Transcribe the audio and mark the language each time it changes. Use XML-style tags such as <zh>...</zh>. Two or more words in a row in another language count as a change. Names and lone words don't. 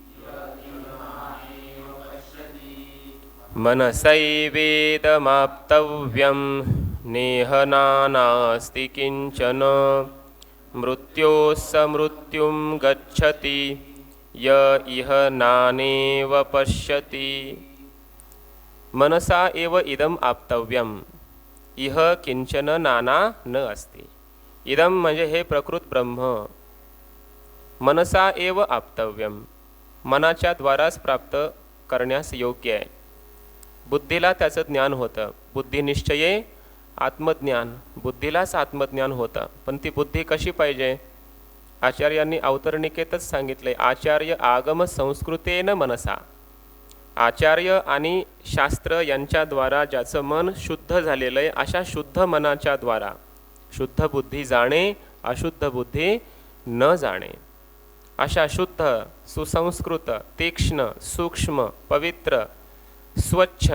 <sa>मनसैवेदमाप्तव्यं नेह नानास्ति किंचन, मृत्योस्स मृत्युं गच्छति य इह नानेव पश्यति। मनसा एव इदम आप्तव्यम, इह किंचन नाना न अस्ति।</sa> <mr>इदम म्हणजे हे प्रकृत ब्रह्म,</mr> <sa>मनसा एव आप्तव्यम,</sa> <mr>मनाच्या द्वाराच प्राप्त करण्यास योग्य आहे। बुद्धीला त्याचं ज्ञान होतं, बुद्धिनिश्चये आत्मज्ञान, बुद्धीलाच आत्मज्ञान होतं। पण ती बुद्धी कशी पाहिजे? आचार्यांनी अवतरणिकेतच सांगितले,</mr> <sa>आचार्य आगम संस्कृतेन मनसा,</sa> <mr>आचार्य आणि शास्त्र यांच्याद्वारा ज्याचं मन शुद्ध झालेलं आहे, अशा शुद्ध मनाच्या द्वारा शुद्ध बुद्धी जाणे, अशुद्ध बुद्धी न जाणे, अशा शुद्ध, सुसंस्कृत, तीक्ष्ण, सूक्ष्म, पवित्र, स्वच्छ,</mr>